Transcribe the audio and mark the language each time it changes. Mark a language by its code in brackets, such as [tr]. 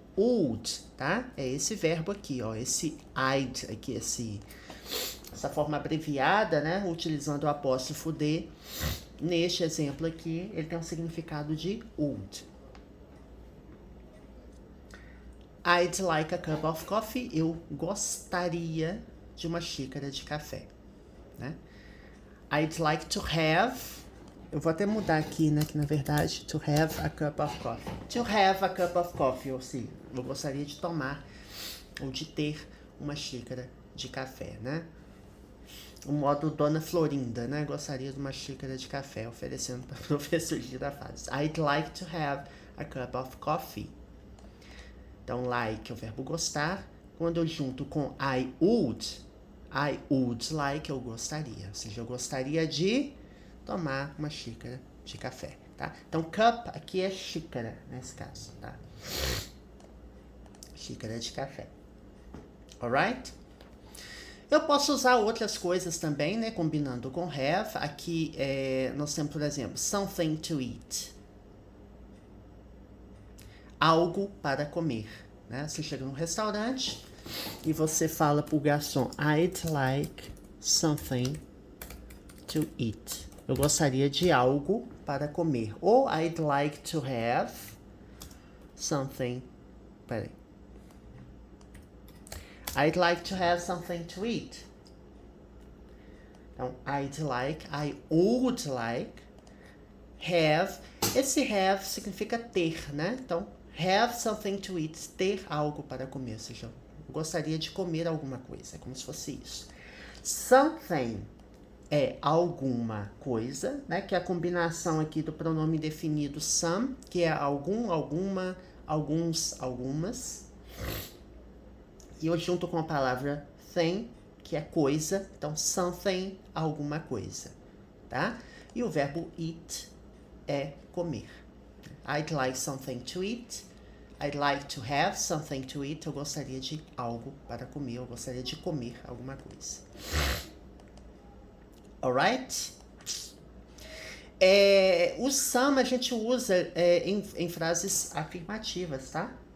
[pt] would, tá? É esse verbo aqui, ó, esse I'd aqui, essa forma abreviada, né, utilizando o apóstrofo D. Neste exemplo aqui, ele tem um significado de would. [en] I'd like a cup of coffee. [pt] Eu gostaria de uma xícara de café, né? [en] I'd like to have. [pt] Eu vou até mudar aqui, né? Que na verdade, [en] to have a cup of coffee. To have a cup of coffee, [pt] ou seja, eu gostaria de tomar ou de ter uma xícara de café, né? O modo Dona Florinda, né? Gostaria de uma xícara de café, oferecendo para o professor Girafales. [en] I'd like to have a cup of coffee. [pt] Então, like é o verbo gostar. Quando eu junto com [en] I would like, [pt] eu gostaria. Ou seja, eu gostaria de tomar uma xícara de café, tá? Então, cup aqui é xícara, nesse caso, tá? Xícara de café. [en] Alright? [pt] Eu posso usar outras coisas também, né? Combinando com have. Aqui, nós temos, por exemplo, [en] something to eat. [pt] Algo para comer, né? Você chega num restaurante e você fala pro garçom, [en] I'd like something to eat. [pt] Eu gostaria de algo para comer. [en] Ou I'd like to have something. [pt] Peraí. [en] I'd like to have something to eat. [pt] Então, [en] I'd like, I would like, have. [pt] Esse have significa ter, né? Então, [en] have something to eat, [pt] ter algo para comer. Ou seja, eu gostaria de comer alguma coisa. É como se fosse isso. Something é alguma coisa, né? Que é a combinação aqui do pronome definido some, que é algum, alguma, alguns, algumas. E eu junto com a palavra thing, que é coisa. Então, something, alguma coisa, tá? E o verbo eat é comer. [en] I'd like something to eat. I'd like to have something to eat. [pt] Eu gostaria de algo para comer. Eu gostaria de comer alguma coisa. [en] Alright? [pt] O some a gente usa em frases afirmativas, tá?